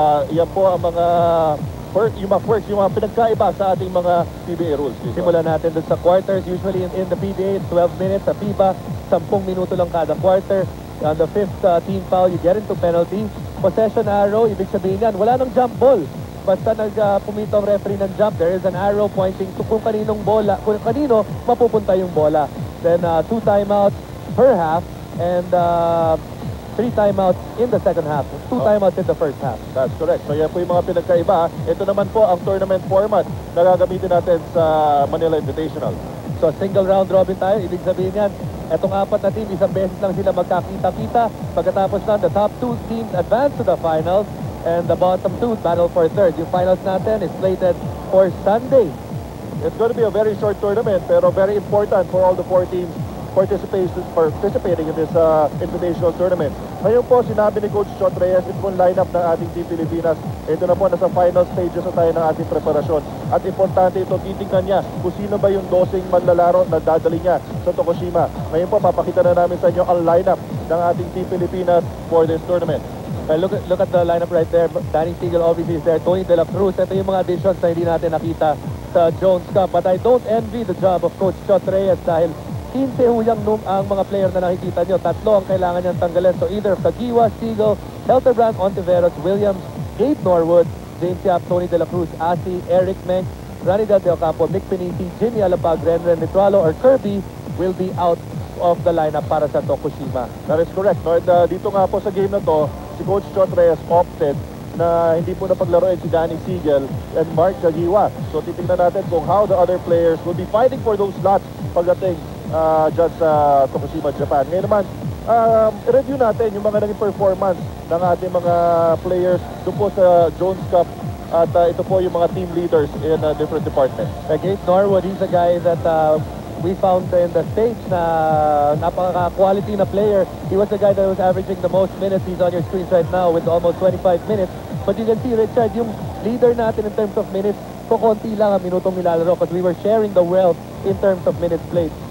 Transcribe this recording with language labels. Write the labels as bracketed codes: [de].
[tl] Yan po ang mga yung mga pinagkaiba sa ating mga PBA rules. Simulan natin doon sa quarters. [en] Usually in the PBA, it's 12 minutes. [tl] Sa FIBA, 10 minuto lang kada quarter. [en] On the fifth team foul, you get into penalty. [tl] Possession arrow, ibig sabihin yan, wala nang jump ball. Basta pumito ang referee ng jump, [en] there is an arrow pointing to [tl] kung kaninong bola, kung kanino mapupunta yung bola. [en] Then 2 timeouts per half and 3 timeouts in the second half. 2 timeouts in the first half. That's correct. [tl] So yan po yung mga pinagkaiba. Ito naman po ang tournament format na gagamitin natin sa Manila Invitational. So single round robin tayo, ibig sabihin yan, etong 4 na team, isang beses lang sila magkakita-kita. Pagkatapos na, [en] the top 2 teams advance to the finals. And the bottom 2 battle for third. [tl] Yung finals natin [en] is slated for Sunday. It's going to be a very short tournament, [tl] pero [en] very important for all the 4 teams participating in this invitational tournament. [tl] Ngayon po, sinabi ni Coach Chot Reyes, ito pong lineup ng ating Team Pilipinas. Ito na po, nasa final stages na tayo ng ating preparasyon. At importante ito, titingnan niya kung sino ba yung dosing manlalaro na dadali niya sa Tokushima. Ngayon po, papakita na namin sa inyo ang lineup ng ating Team Pilipinas [en] for this tournament. Look at the lineup right there. Danny Siegel obviously is there. Tony De La Cruz. [tl] Ito yung mga additions na hindi natin nakita sa Jones Cup. [en] But I don't envy the job of Coach Chot Reyes [tl] dahil 15 huyang ang mga player na nakikita nyo. 3 ang kailangan niyang tanggalin. [en] So either Kagiwa, Siegel, Helterbrand, Ontiveros, Williams, Gabe Norwood, James Yap, Tony De La Cruz, Asi, Eric Menk, Rani Del Campo, Nick Pinisi, Jimmy Alapag, Renren Nitralo, or Kirby will be out of the lineup [tl] para sa Tokushima. [en] That is correct. [tl] No? And, dito nga po sa game na to, si Coach Chot Reyes opted na hindi po napaglaruin si Danny Siegel and Mark Kagiwa. So titingnan natin kung [en] how the other players will be fighting for those slots [tl] pagdating dyan sa Tokushima, Japan. Ngayon naman, review natin yung mga naging performance ng ating mga players doon po sa Jones Cup. At ito po yung mga team leaders in different departments. [en] Gabe Norwood, he's a guy that we found in the States [tl] na napaka-quality na player. [en] He was the guy that was averaging the most minutes. He's on your screens right now with almost 25 minutes. But you can see, Richard, [tl] yung leader natin [en] in terms of minutes, [tl] konti lang ang minutong nilalaro [en] because we were sharing the wealth in terms of minutes played.